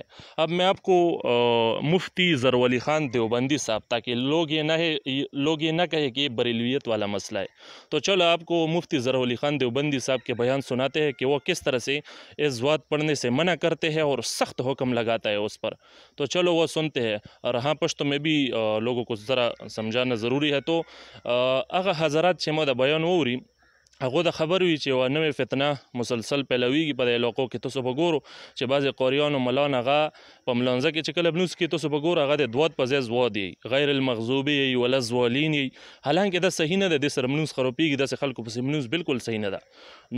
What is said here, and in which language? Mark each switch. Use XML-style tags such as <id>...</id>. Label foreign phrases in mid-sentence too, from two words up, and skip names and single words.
<ur>اب میں آپ کو مفتی ظہور علی خان دیوبندی صاحب، تاکہ لوگ یہ نہ کہیں کہ یہ بریلویت والا مسئلہ ہے، تو چلو آپ کو مفتی ظہور علی خان دیوبندی صاحب کے بیان سناتے ہیں کہ وہ کس طرح سے اس زواد پڑھنے سے منع کرتے ہیں اور سخت حکم لگاتا ہے اس پر۔ تو چلو وہ سنتے ہیں، اور ہاں پشتو میں بھی لوگوں کو ذرا سمجھانا ضروری ہے۔</ur> <ps>تو هغه حضرات چې مو د بیان ووري، هغه د خبر وي چې یوه نوې فتنه مسلسل پیلویږي په دې علاقو کې. تاسو به ګورو چې بعضې قاریانو ملان هغه په ملانځه کې چې کله لمونځ کوي، تاسو به ګورو هغه د دواد په ځای زواد یي،</ps> <ar>غیر المغضوب</ar> <ps>یي،</ps> <ar>ولا الضالین</ar> <ps>یي، حالانکې دا صحیح نه ده، دې سره لمونځ خرابېږي، داسې خلکو پسې لمونځ بالکل صحیح نه ده.</ps>